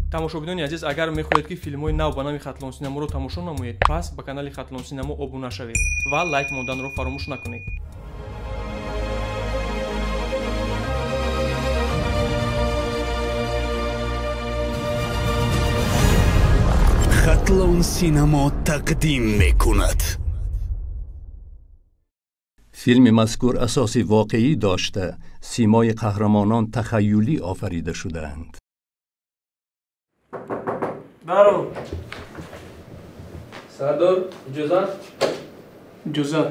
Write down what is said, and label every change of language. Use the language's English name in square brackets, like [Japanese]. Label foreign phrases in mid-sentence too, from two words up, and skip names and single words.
[Tajik] тамошобинони азиз, агар мехоҳед ки филмҳои нав ба нави Хатлон Синаморо тамошо намоед, пас ба канали Хатлон Синамо обуна шавед ва лайк монданро фаромӯш накунед. Хатлон Синамо тақдим мекунад. [Persian] فیلم مذکور اساسی واقعی داشته، سیمای قهرمانان تخیلی آفریده شده‌اند. برو سردار اجازت اجازت